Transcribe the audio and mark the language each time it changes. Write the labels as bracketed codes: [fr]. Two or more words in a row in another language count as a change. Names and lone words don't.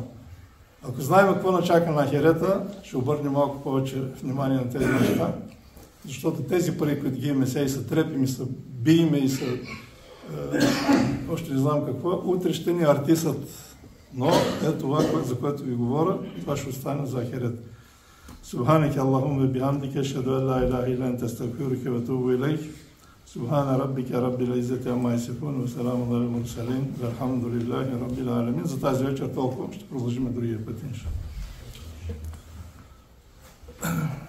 [bg] Ако знаем какво начака на ахерета, ще обърнем малко повече внимание на тези неща, защото тези пари, които ги имаме сега и са трепим, и са биеме, и са още не знам какво, утре ще ни артисат. Но е това, за което ви говоря, това ще остане за ахерет. [ar] سبحانك اللهم وبحمدك أشهد أن لا إله إلا أنت أستغفرك وأتوب إليك. سبحان ربك رب العزة عما يصفون وسلام على المرسلين والحمد لله رب العالمين. [bg] За тази вечер толкова, ще продължим другия път, иншаллах.